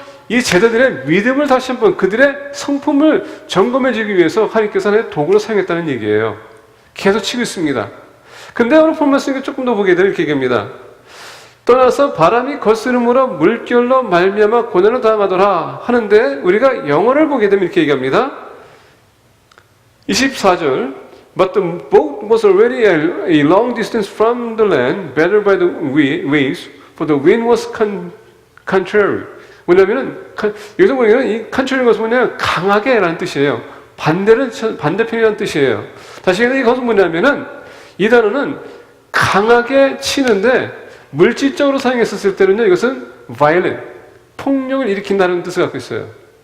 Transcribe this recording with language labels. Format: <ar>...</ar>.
<ko>이 제자들의 믿음을 다시 한번, 그들의 성품을 점검해 주기 위해서 하나님께서 하나의 도구로 사용했다는 얘기예요. 계속 치고 있습니다. 근데 오늘 본 말씀을 조금 더 보게 되면 이렇게 얘기합니다. 떠나서 바람이 거스름으로 물결로 말미암아 고난을 당하더라 하는데, 우리가 영어를 보게 되면 이렇게 얘기합니다.</ko> <en>24절 But the boat was already a long distance from the land, battered by the waves, for the wind was contrary.</en> <ko>뭐냐면은, 여기서 보면 이 contrary는 것은 뭐냐면 강하게라는 뜻이에요. 반대편이라는 뜻이에요. 다시 얘기하면 이것은 뭐냐면은, 이 단어는 강하게 치는데, 물질적으로 사용했었을 때는요, 이것은 violent, 폭력을 일으킨다는 뜻을 갖고 있어요.</ko>